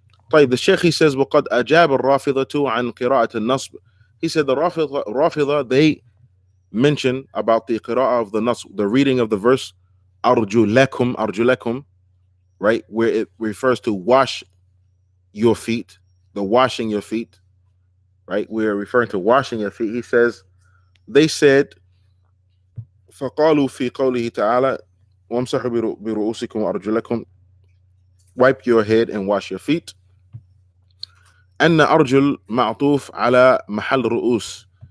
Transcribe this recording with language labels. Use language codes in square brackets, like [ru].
[ar] طيب, [en] the Sheikh, he says [ar] وقد أجاب الرافضة عن قراءة النصب. [en] He said the Rafidha, they mention about the qira'ah of the nasb, the reading of the verse arjulakum, right, where it refers to wash your feet, the washing your feet, right? We're referring to washing your feet. He says they said [ar] فقالوا في قوله تعالى وامسحوا برؤوسكم وأرجلكم, [en] wipe your head and wash your feet. [ar] أن أرجل معطوف على محل رؤوس.